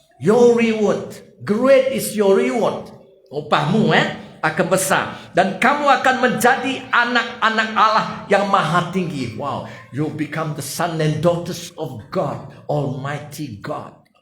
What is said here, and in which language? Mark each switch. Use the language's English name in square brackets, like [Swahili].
[English] Your reward, great is your reward. [Indonesian] Upahmu akan besar. Dan kamu akan menjadi anak-anak Allah yang maha tinggi. [English] Wow, you become the son and daughters of God, Almighty God.